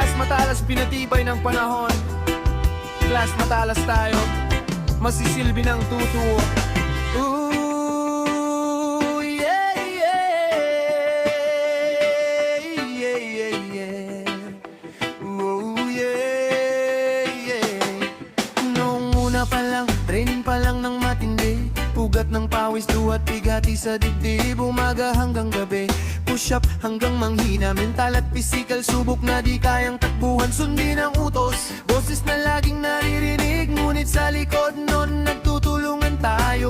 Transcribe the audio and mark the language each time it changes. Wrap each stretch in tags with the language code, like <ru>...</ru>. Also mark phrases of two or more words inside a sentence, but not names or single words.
<tl>matalas pinatibay ng panahon. Class matalas tayo, masisilbi ng tutuo.</tl> <en>Ooh, yeah, yeah, yeah, yeah, yeah. Ooh, yeah, yeah.</en> <tl>Noong una pa lang, training pa lang ng matindi, ugat ng pawis, duwat bigati sa dibdib. Umaga hanggang gabi, push up hanggang manghina. Mental at physical, subok na di kayang takbuhan. Sundin ang utos, boses na laging naririnig, ngunit sa likod nun nagtutulungan tayo.</tl>